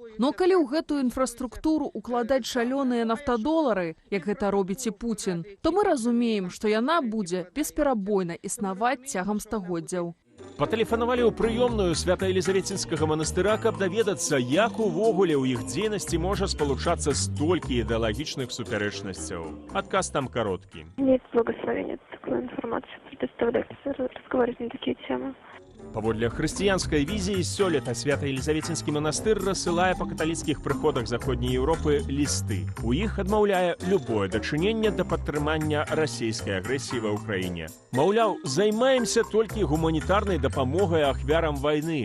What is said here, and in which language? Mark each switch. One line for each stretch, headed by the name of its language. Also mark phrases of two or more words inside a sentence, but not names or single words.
Belarusian: Но калі ў гэтую інфраструктуру укладаць шалёныя нафтадолары, як гэта робіць і Пуцін, то мы разумеем, што яна будзе бесперабойна існаваць цягам стагоддзяў. Патэлефанавалі ў прыёмную свята-елізаветінскага манастыра, каб даведацца, як увогуле ў іх дзейнасці можа спалучацца столькі ідэалагічных супярэчнасцяў. Адказ там кароткі.
Russian: Нет благословения такую информацию предоставлять, разговаривать на такие темы.
Belarusian: Паводле хрысціянскай візіі сёлета свята-елізаветінскі манастыр рассылае па каталіцкіх прыходах заходняй Еўропы лісты. У іх адмаўляе любое дачыненне да падтрымання расійскай агрэсіі ва ўкраіне. Маўляў, займаемся толькі гуманітарнай дапамогай ахвярам вайны.